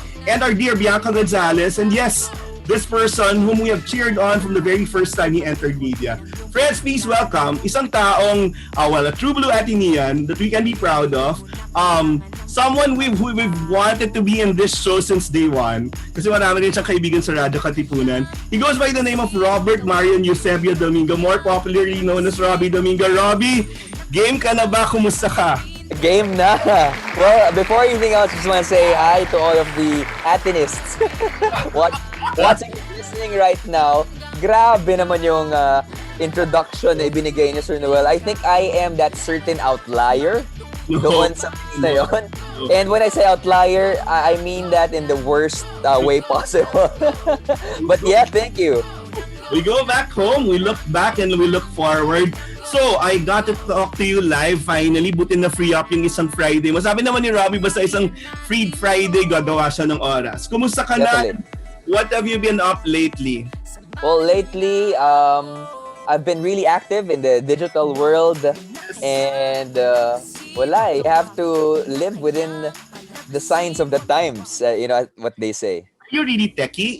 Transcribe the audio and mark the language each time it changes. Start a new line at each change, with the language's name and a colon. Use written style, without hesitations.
English: And our dear Bianca Gonzalez, and yes, this person whom we have cheered on from the very first time he entered media. Friends, please welcome
Filipino: isang taong,
English: a true blue Atenean that we can be proud of. Someone we've wanted to be in this show since day one.
Filipino: Kasi marami rin siyang kaibigan sa Radyo Katipunan.
English: He goes by the name of Robert Marion Eusebio Domingo, more popularly known as Robi Domingo.
Filipino: Robi, game ka na ba? Kumusta ka? game na.
English: Well, before anything else, I just want to say hi to all of the Atenists watching and listening right now.
Filipino: Grabe naman yung introduction na ibinigay ni Sir Noel.
English: I think I am that certain outlier
Filipino: doon sa piece na yun.
English: And when I say outlier, I mean that in the worst way possible. But yeah, thank you. We go back home, we look back and we look forward. So, I got to talk to you live finally.
Filipino: Buti na free up yung isang Friday mo. Sabi naman ni Robbie, basta isang free Friday, gagawa siya ng oras. Kumusta ka na?
English: Definitely. What have you been up lately? Well, lately, I've been really active in the digital world, and wala, you have to live within the signs of the times. You know what they say. You're really techie?